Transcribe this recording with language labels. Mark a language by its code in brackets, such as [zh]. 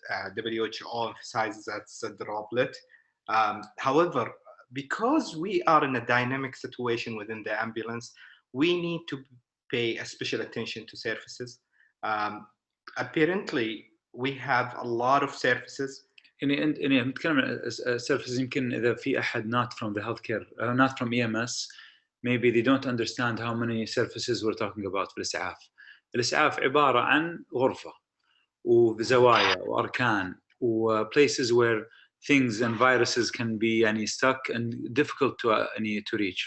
[en] WHO emphasizes that it's a droplet. However, because we are in a dynamic situation within the ambulance, we need to pay a special attention to surfaces. Apparently, we have a lot of surfaces. [ar] نتكلم عن surfaces. يمكن إذا في أحد [en] not from the healthcare, not from EMS, maybe they don't understand how many surfaces we're talking about [ar] في الإسعاف. الإسعاف عبارة عن غرفة وزوايا وأركان [en] places where things and viruses can be stuck and difficult to reach.